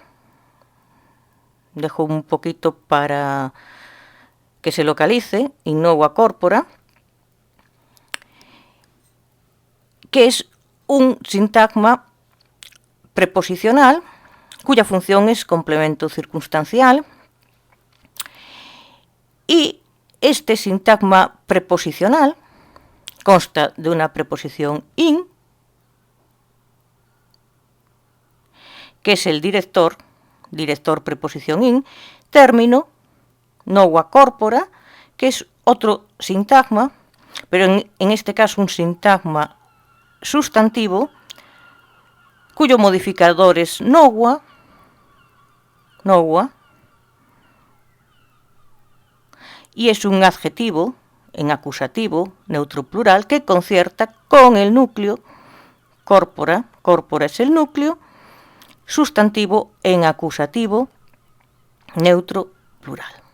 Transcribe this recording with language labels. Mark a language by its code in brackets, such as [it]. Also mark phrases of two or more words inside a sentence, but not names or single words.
[es] Dejo un poquito para que se localice, [la] innova corpora, [es] que es un sintagma preposicional cuya función es complemento circunstancial, y este sintagma preposicional consta de una preposición in, que es el director preposición in, término, [la] nova corpora, [es] que es otro sintagma, pero en este caso un sintagma sustantivo, cuyo modificador es nova, y es un adjetivo en acusativo, neutro plural, que concierta con el núcleo, corpora es el núcleo, sustantivo en acusativo, neutro plural.